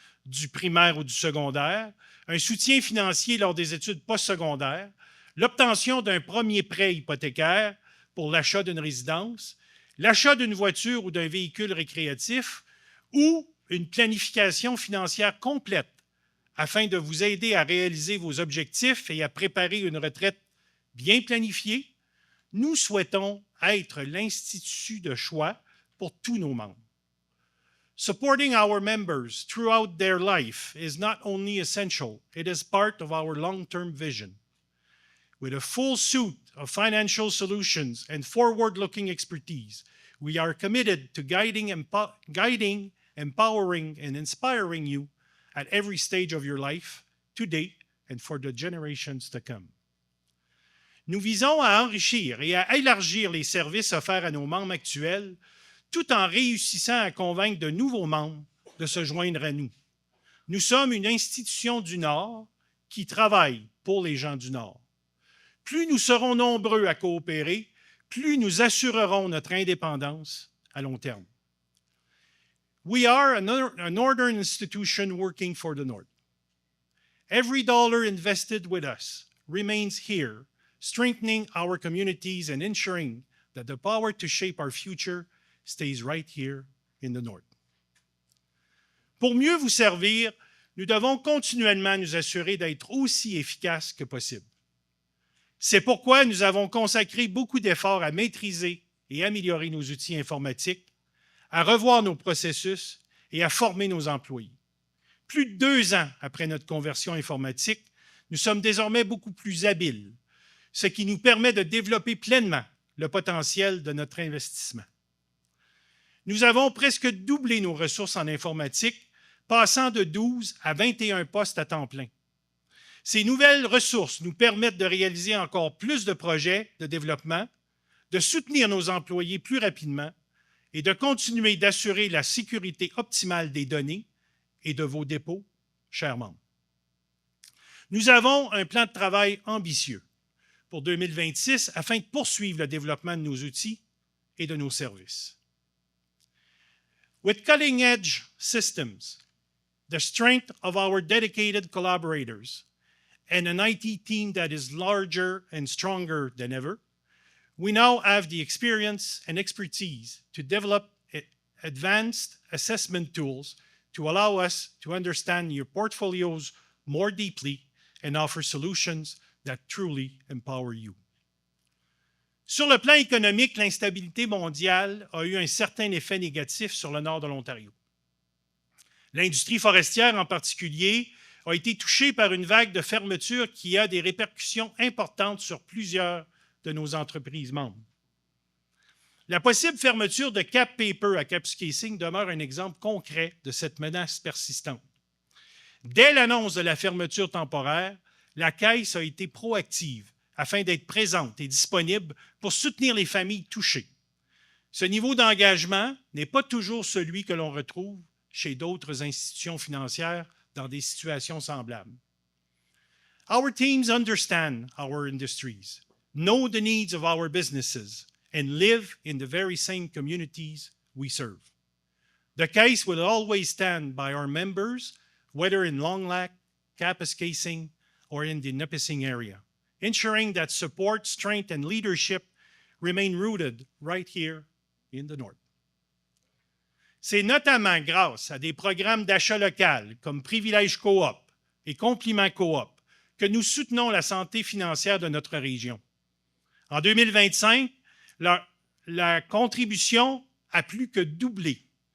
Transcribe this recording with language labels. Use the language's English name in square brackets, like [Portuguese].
[French] du primaire ou du secondaire, un soutien financier lors des études postsecondaires, l'obtention d'un premier prêt hypothécaire pour l'achat d'une résidence, l'achat d'une voiture ou d'un véhicule récréatif ou une planification financière complète afin de vous aider à réaliser vos objectifs et à préparer une retraite bien planifiée. Nous souhaitons être l'institut de choix pour tous nos membres. [English] Supporting our members throughout their life is not only essential, it is part of our long-term vision. With a full suite of financial solutions and forward-looking expertise, we are committed to guiding, empowering, and inspiring you at every stage of your life, today and for the generations to come. [French] Nous visons à enrichir et à élargir les services offerts à nos membres actuels, tout en réussissant à convaincre de nouveaux membres de se joindre à nous. Nous sommes une institution du Nord qui travaille pour les gens du Nord. Plus nous serons nombreux à coopérer, plus nous assurerons notre indépendance à long terme. [English] We are a Northern institution working for the North. Every dollar invested with us remains here, strengthening our communities and ensuring that the power to shape our future stays right here in the North. [French] Pour mieux vous servir, nous devons continuellement nous assurer d'être aussi efficaces que possible. C'est pourquoi nous avons consacré beaucoup d'efforts à maîtriser et améliorer nos outils informatiques, à revoir nos processus et à former nos employés. Plus de 2 ans après notre conversion informatique, nous sommes désormais beaucoup plus habiles, ce qui nous permet de développer pleinement le potentiel de notre investissement. Nous avons presque doublé nos ressources en informatique, passant de 12 à 21 postes à temps plein. Ces nouvelles ressources nous permettent de réaliser encore plus de projets de développement, de soutenir nos employés plus rapidement et de continuer d'assurer la sécurité optimale des données et de vos dépôts, chers membres. Nous avons un plan de travail ambitieux pour 2026 afin de poursuivre le développement de nos outils et de nos services. [English] With cutting-edge systems, the strength of our dedicated collaborators, and an IT team that is larger and stronger than ever, we now have the experience and expertise to develop advanced assessment tools to allow us to understand your portfolios more deeply and offer solutions that truly empower you. [French] Sur le plan économique, l'instabilité mondiale a eu un certain effet négatif sur le nord de l'Ontario. L'industrie forestière en particulier a été touchée par une vague de fermeture qui a des répercussions importantes sur plusieurs de nos entreprises membres. La possible fermeture de Cap Paper à Kapuskasing demeure un exemple concret de cette menace persistante. Dès l'annonce de la fermeture temporaire, la Caisse a été proactive afin d'être présente et disponible pour soutenir les familles touchées. Ce niveau d'engagement n'est pas toujours celui que l'on retrouve chez d'autres institutions financières dans des situations semblables. [English] Our teams understand our industries, know the needs of our businesses, and live in the very same communities we serve. The Caisse will always stand by our members, whether in Long Lac, Kapuskasing, or in the Nipissing area, ensuring that support, strength, and leadership remain rooted right here in the North. [French] C'est notamment grâce à des programmes d'achat local comme Privilège Coop et Compliment Coop que nous soutenons la santé financière de notre région. En 2025, la contribution a plus que doublé.